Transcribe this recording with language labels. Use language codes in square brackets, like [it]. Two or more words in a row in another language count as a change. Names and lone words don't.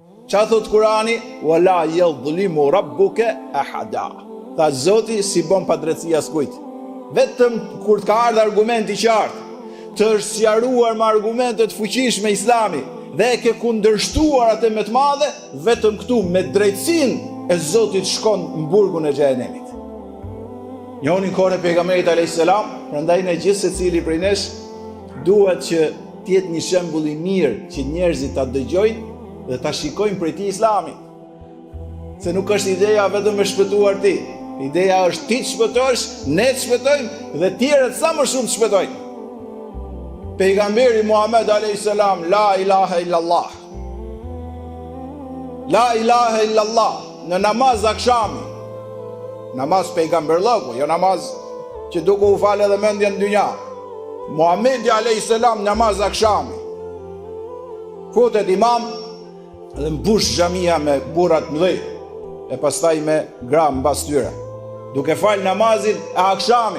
[sq] Qa thot Kurani? [ar] ولا يظلم ربك أحدا. [sq] Tha Zoti si bon pa drejtësi askujt. Vetëm kur të ka ardhur argumenti i qartë, të është sqaruar me argumente të fuqishme Islami dhe e ke kundërshtuar atë me të madhe, vetëm këtu me drejtësinë e Zotit shkon në burgun e xhenemit. Njoni kohën e pejgamberit [ar] عليه السلام, [sq] prandaj ne gjithë secili prej nesh duhet që të jetë një shembull i mirë që njerëzit ta dëgjojnë dhe ta shikojnë prej tij Islamin. Se nuk është ideja vetëm me shpëtuar ti. Ideja është ti të shpëtosh, ne të shpëtojmë dhe tjerët sa më shumë të shpëtojnë. Pejgamberi Muhammed [ar] عليه السلام, لا إله إلا الله. لا إله إلا الله [sq] në namaz akşami. Namaz pejgamberlëku, jo namaz që duke u falë edhe mendja në dynja. Muhamedi [ar] عليه السلام [sq] namaz akşami. Futet imam dhe mbush xhamia me burrat mëdhej e pastaj me gra mbas tyre, duke fal namazin e akşamit.